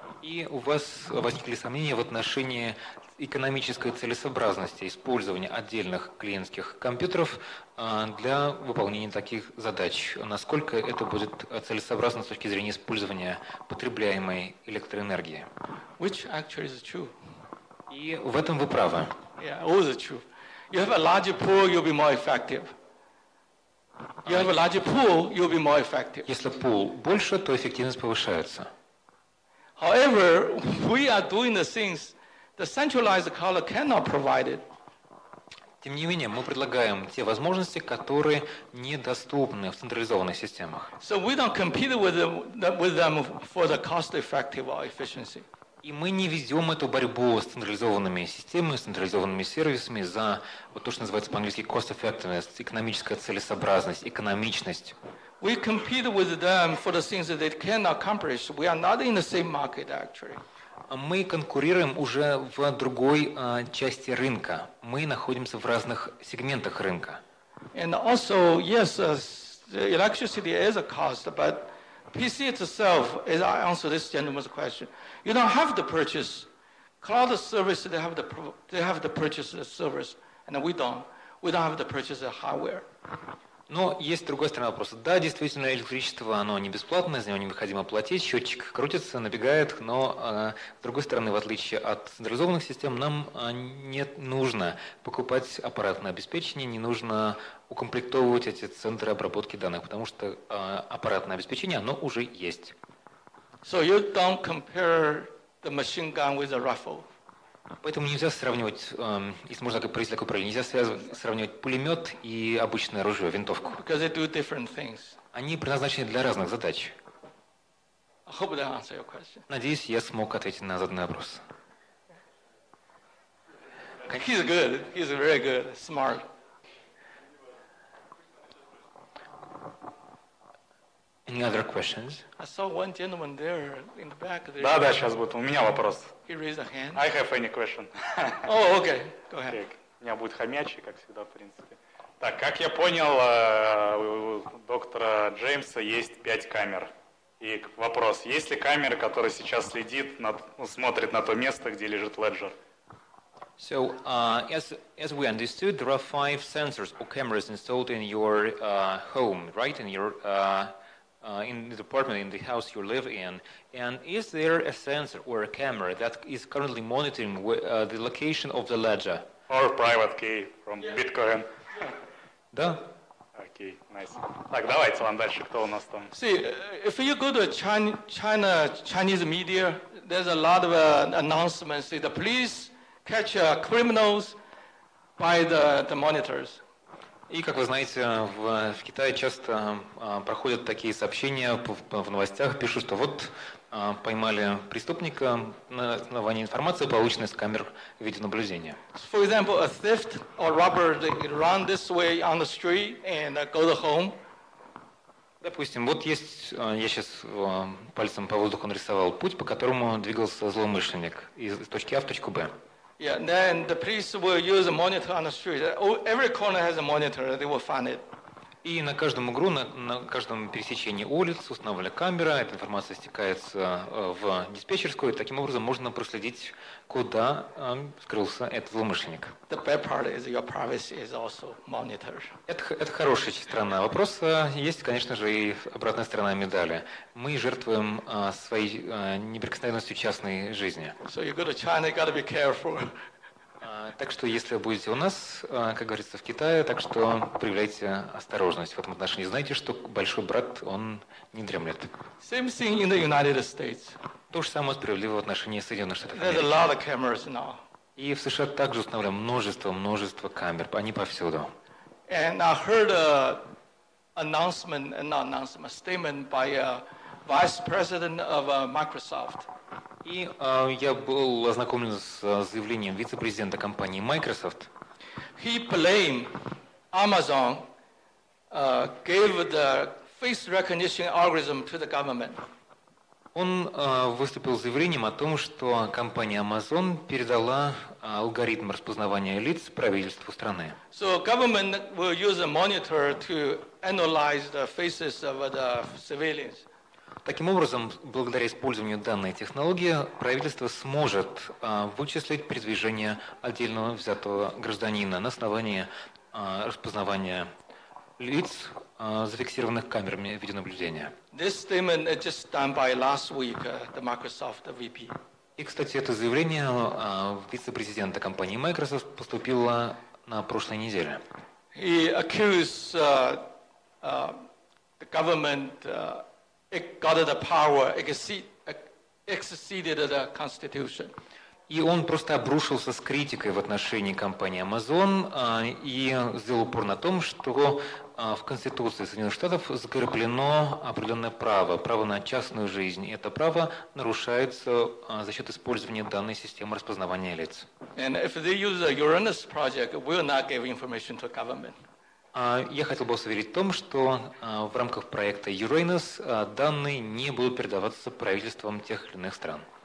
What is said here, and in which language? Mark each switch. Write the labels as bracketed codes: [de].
[ru] И у вас возникли сомнения в отношении экономической целесообразности использования отдельных клиентских компьютеров для выполнения таких задач. Насколько это будет целесообразно с точки зрения использования потребляемой электроэнергии? [en] Which actually is true. [ru] И в этом вы правы. [en] Yeah, always true. You have a larger pool, you'll be more effective. You have a larger pool, you'll be more effective. [ru] Если пул больше, то эффективность повышается. [en] However, we are doing the things the centralized cloud cannot provide it. [ru] Тем не менее, мы предлагаем те возможности, которые недоступны в централизованных системах. [en] So we don't compete with them for the cost effective or efficiency. [ru] И мы не ведем эту борьбу с централизованными системами, с централизованными сервисами за вот то, что называется по-английски [en] cost effectiveness, [ru] экономическая целесообразность, экономичность. [en] We compete with them for the things that they can accomplish. We are not in the same market actually. [ru] Мы конкурируем уже в другой части рынка. Мы находимся в разных сегментах рынка. [en] And also, yes, the electricity is a cost, but PC itself, as I answer this gentleman's question, you don't have to purchase cloud service. They have to purchase the service, and we don't. We don't have to purchase the hardware. [ru] Но есть другая сторона вопроса. Да, действительно, электричество, оно не бесплатное, за него необходимо платить, счетчик крутится, набегает, но с другой стороны, в отличие от централизованных систем, нам не нужно покупать аппаратное обеспечение, не нужно укомплектовывать эти центры обработки данных, потому что аппаратное обеспечение, оно уже есть. [en] So you don't compare the machine gun with a rifle. [ru] Поэтому нельзя сравнивать, если можно провести такое правило, нельзя сравнивать пулемет и обычное оружие, винтовку. [en] Because they do different things. [ru] Они предназначены для разных задач. [en] I hope that answers your question. [ru] Надеюсь, я смог ответить на заданный вопрос. [en] He's good. He's very good. Smart. Any other questions? I saw one gentleman there in the back. There. [ru] Да, сейчас будет. У меня вопрос. [en] He raised a hand. I have any question. Oh, okay. Go ahead. Okay. [ru] У меня будет хомячий, как всегда, в принципе. Так, как я понял, у доктора Джеймса есть 5 камер. И вопрос, есть ли камера, которая сейчас смотрит на то место, где лежит леджер? [en] So, as we understood, there are 5 sensors or cameras installed in your home, right? In your in the apartment, in the house you live in. And is there a sensor or a camera that is currently monitoring the location of the ledger? Or private key from Bitcoin? [ru] Да. Окей, [en] nice. [ru] Так, давайте вам дальше, кто у нас там? [en] See, if you go to Chinese media, there's a lot of announcements. The police catch criminals by the monitors. [ru] И, как вы знаете, в Китае часто проходят такие сообщения в новостях, пишут, что вот поймали преступника на основании информации, полученной с камер видеонаблюдения. [en] For example, a theft or robber, they run this way on the street and go to home. [ru] Допустим, вот есть, я сейчас пальцем по воздуху нарисовал путь, по которому двигался злоумышленник из точки А в точку Б. [en] Yeah, then the police will use a monitor on the street. Every corner has a monitor. They will find it. [ru] И на каждом углу, на каждом пересечении улиц установлена камера, эта информация стекается в диспетчерскую, и таким образом можно проследить, куда скрылся этот злоумышленник. [en] The bad part is your privacy is also monitored. [ru] Это хорошая сторона вопроса. Есть, конечно же, и обратная сторона медали. Мы жертвуем своей неприкосновенностью частной жизни. [en] So you go to China, you got to be careful. [ru] Так что, если будете у нас, как говорится, в Китае, так что проявляйте осторожность в этом отношении. Знайте, что большой брат, он не дремлет. [en] Same thing in the United States. [ru] То же самое справедливо в отношении Соединенных Штатов [en] There's a [ru] Америки. [en] lot of cameras now. [ru] И в США также установлено множество камер, они повсюду. [en] And I heard a statement by a vice president of Microsoft. [ru] И я был ознакомлен с заявлением вице-президента компании Microsoft. [en] He blamed Amazon gave the face recognition algorithm to the government. [ru] Он выступил с заявлением о том, что компания Amazon передала алгоритм распознавания лиц правительству страны. [en] So government will use a monitor to analyze the faces of the civilians. [ru] Таким образом, благодаря использованию данной технологии, правительство сможет вычислить передвижение отдельно взятого гражданина на основании распознавания лиц, зафиксированных камерами видеонаблюдения. [en] This statement is just done by last week, the Microsoft VP. [ru] И, кстати, это заявление вице-президента компании Microsoft поступило на прошлой неделе. [en] He accused the government it got the power exceeded the Constitution. [ru] И он просто обрушился с критикой в отношении компании Amazon и сделал упор на том, что в Конституции Соединенных Штатов закреплено определенное право на частную жизнь. И это право нарушается за счет использования данной системы распознавания лиц. [en] And if they use the Uranus project, will not give information to government. [ru] Я хотел бы вас уверить в том, что в рамках проекта Uranus данные не будут передаваться правительствам тех или иных стран.